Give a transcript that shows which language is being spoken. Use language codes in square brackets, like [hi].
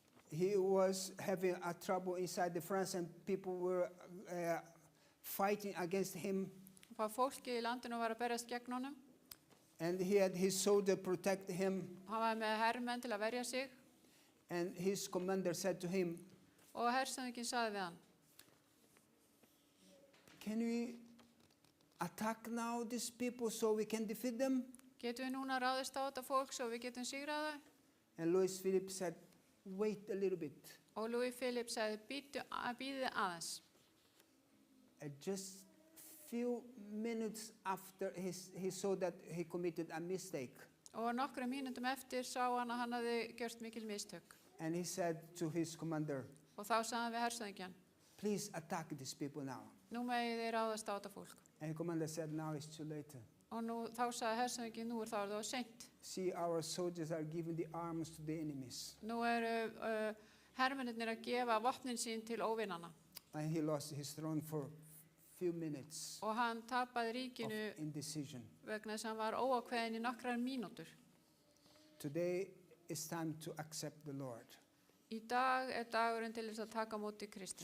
[en] he was having a trouble inside the France and people were fighting against him. [is] og fólkið í landinu var að berjast gegn honum. [en] And he had his soldier protect him. [is] Hann var með hermenn til að verja sig [en] And his commander said to him, [is] og hershöfðinginn sagði við hann: [en] can we attack now these people so we can defeat them? [is] Getum við núna ráðist á þetta fólk svo við getum sigrað það? [en] And Louis Philippe said, wait a little bit. [is] Og Louis Philip sagði: bíðið aðeins. [en] And just few minutes after he saw that he committed a mistake. [is] Og nokkrum mínútum eftir sá hann að hann hafði gjört mikil mistök. [en] And he said to his commander, [is] Og þá sagði hann við hershöfðingjann: [en] please attack these people now. [is] nú megið þið ráðast á þetta fólk. [en] And the commander said, now it's too late. [is] Og þá sagði hershöfðinginn: nú þá það seint. [en] See, our soldiers are giving the arms to the enemies. [is] Nú hermennirnir að gefa vopnin sín til óvinana. [en] And he lost his throne for few minutes [is] Og hann tapaði [en] of [is] ríkinu [en] indecision. [is] vegna þess að hann var óákveðinn í nokkrar mínútur. [en] Today is time to accept the Lord. [is] Í dag dagurinn til þess að taka á móti Kristi.